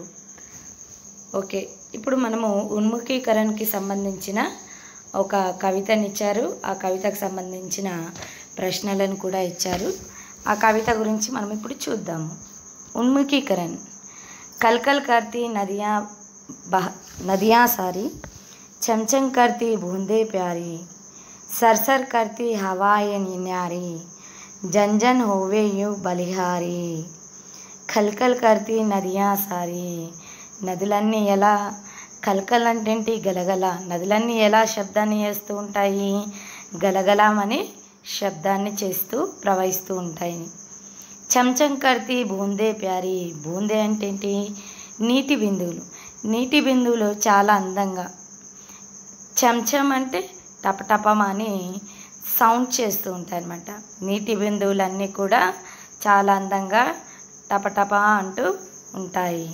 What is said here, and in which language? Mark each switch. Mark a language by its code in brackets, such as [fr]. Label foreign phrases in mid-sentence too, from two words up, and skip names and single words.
[te] ఓకే, ఇప్పుడు మనము ఉన్ముఖీకరణకి సంబంధించిన ఒక కవితనిచ్చారు. ఆ కవితకు సంబంధించిన ప్రశ్నలను కూడా ఇచ్చారు. ఆ కవిత గురించి మనం ఇప్పుడు చూద్దాము. ఉన్ముఖీకరణ. [hi] కల్కల్ करती नदियाँ सारी, चमचम करती बूंदे प्यारी, सरसर करती हवाएं न्यारी, जन जन होवे यूं बलिहारी. खलखल करती नदियाँ सारी. [te] నదులన్నీ ఎలా, కల్కల్ అంటే గలగల, నదులన్నీ ఎలా శబ్దాన్ని చేస్తూ ఉంటాయి, గలగలమని శబ్దాన్ని చేస్తూ ప్రవహిస్తూ ఉంటాయి. [hi] चमचम करती बूंदे प्यारी. [te] బూందే అంటే ఏంటి? నీటి బిందువులు. నీటి బిందువులు చాలా అందంగా. చంచం అంటే టపటపమని సౌండ్ చేస్తూ ఉంటాయి అన్నమాట. నీటి బిందువులన్నీ కూడా చాలా అందంగా టపటప అంటూ ఉంటాయి.